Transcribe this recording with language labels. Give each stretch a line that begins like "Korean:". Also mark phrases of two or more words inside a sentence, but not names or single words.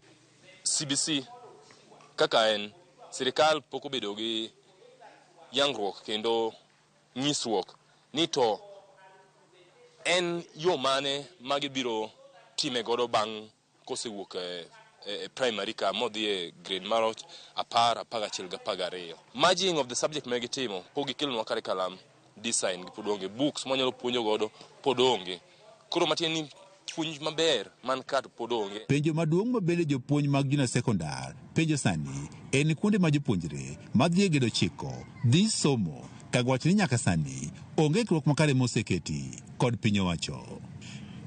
Luo (Kenya and Tanzania): CBC kaka en sirikal pok obedo gi yangruok kendo nyisruok ni to en yo mane ma gibiro time godo bang' kosewuok e primary ka modhi e grade mar 10, 11 gi 12.
English: Merging of the subject
Luo (Kenya and Tanzania): ma gitimo pok gikelonwa
English: curriculum design
Luo (Kenya and Tanzania): gi pod onge, books manyalo puonjo godo pod onge. Koro matin ni puonj maber man ka pod onge. Penjo maduong' mabede jopuonj mag
English: junior secondary
Luo (Kenya and Tanzania): penjo sani en kuonde ma jopuonjre madhi e gedo chiko dhi somo ka wach ni nyaka sani onge ikruok makare moseketi kod piny owacho.